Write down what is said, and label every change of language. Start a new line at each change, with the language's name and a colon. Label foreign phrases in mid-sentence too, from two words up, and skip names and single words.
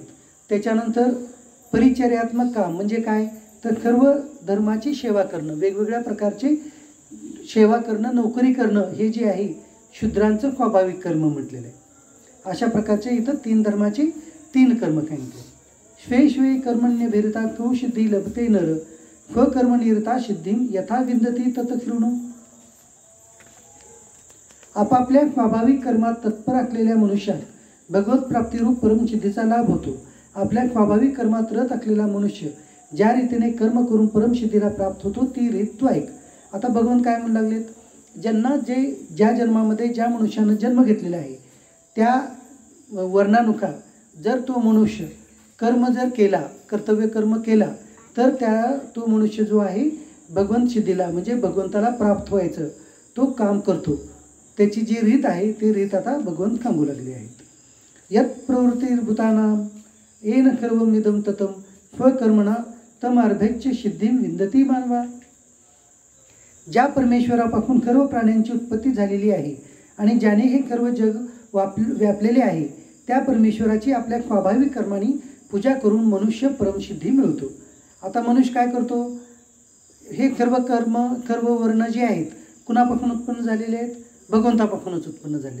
Marathi: त्याच्यानंतर परिचर्यात्मक काम म्हणजे काय, तर सर्व धर्माची सेवा करणं, वेगवेगळ्या प्रकारचे सेवा करणं, नोकरी करणं हे जे आहे शूद्रांचं स्वाभाविक कर्म म्हटलेलं आहे. अशा प्रकारचे इथं 3 धर्माचे 3 कर्म सांगितले.
Sanskrit: स्वे स्वे कर्मण्यभिरता तो सिद्धी लभते नर स्वकर्मनिरता सिद्धीम यथा विंदती तत शृणु.
Marathi: आपापल्या स्वाभाविक कर्मात तत्पर असलेल्या मनुष्यात भगवत प्राप्तिरूप परमसिद्धीचा लाभ होतो. आपल्या स्वाभाविक कर्मात रत असलेला मनुष्य ज्या रीतीने कर्म करून परमसिद्धीला प्राप्त होतो ती रीत तू ऐक. आता भगवान काय म्हणू लागलेत, ज्यांना ज्या जन्मामध्ये ज्या मनुष्यानं जन्म घेतलेला आहे त्या वर्णानुसार जर तो मनुष्य कर्म जर केला, कर्तव्य कर्म केला, तर तो मनुष्य जो आहे भगवंत सिद्धीला म्हणजे भगवंताला प्राप्त व्हायचं तो काम करतो. त्याची जी रीत आहे ती रीत आता भगवंत सांगू लागली आहेत.
Sanskrit: यत प्रवृत्तिर्भूतानां येन सर्वमिदं ततं स्वकर्मणा तमार्भेच्य सिद्धीं विंदती मानवा.
Marathi: ज्या परमेश्वरापासून सर्व प्राण्यांची उत्पत्ती झालेली आहे आणि ज्याने हे सर्व जग व्यापलेले आहे त्या परमेश्वराची आपल्या स्वाभाविक कर्माने पूजा करून मनुष्य परमसिद्धी मिळवतो. आता मनुष्य काय करतो, हे सर्व कर्म सर्व वर्ण जे आहेत कुणापासून उत्पन्न झालेले आहेत, भगवंतापासूनच उत्पन्न झाले.